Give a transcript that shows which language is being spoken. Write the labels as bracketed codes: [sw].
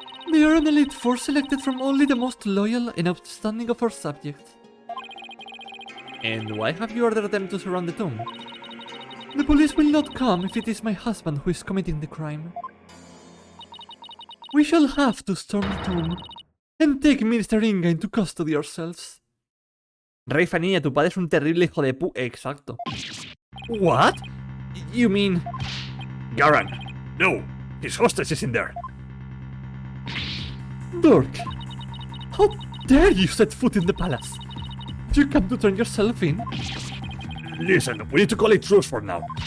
[en] They are an elite force selected from only the most loyal and outstanding of our subjects. And why have you ordered them to surround the tomb? The police will not come if it is my husband who is committing the crime. We shall have to storm the tomb and take Minister Inga into custody ourselves. [es] Raifa niña, tu padre es un terrible hijo de pu... Exacto. [en] What? You mean... Garan, no, his hostage is in there. Dork, how dare you set foot in the palace? You come to turn yourself in? Listen, we need to call it truce for now.